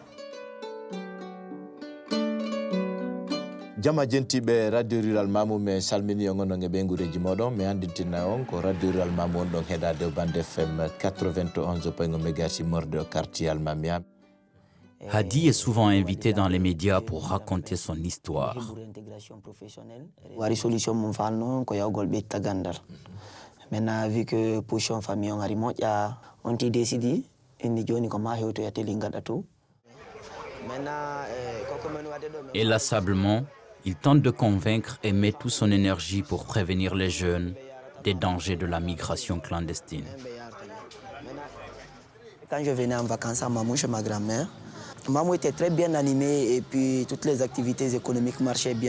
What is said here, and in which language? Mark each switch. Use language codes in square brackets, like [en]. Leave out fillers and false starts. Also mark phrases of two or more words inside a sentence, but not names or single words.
[ff] Jama jentiɓe radio rural Mamou mi salmini on onon e ɓe guureji moɗon mi andintina on ko radio rural Mamou on ɗon heɗade bande FM 91.1 mégahertz morde quartier Almamia. [fr] Hadi est souvent invité dans les médias pour raconter son histoire. [ff] Wari solution mum falno ko yawgol ɓetta gandal. [fr] Maintenant vu que position famille [ff] on ari moƴƴa on ti décidi indi joni ko ma hewto yateli gaɗa to. [fr] Inlassablement, il tente de convaincre et met toute son énergie pour prévenir les jeunes des dangers de la migration clandestine. Quand je venais en vacances à Mamou chez ma grand-mère, Mamou était très bien animée et puis toutes les activités économiques marchaient bien.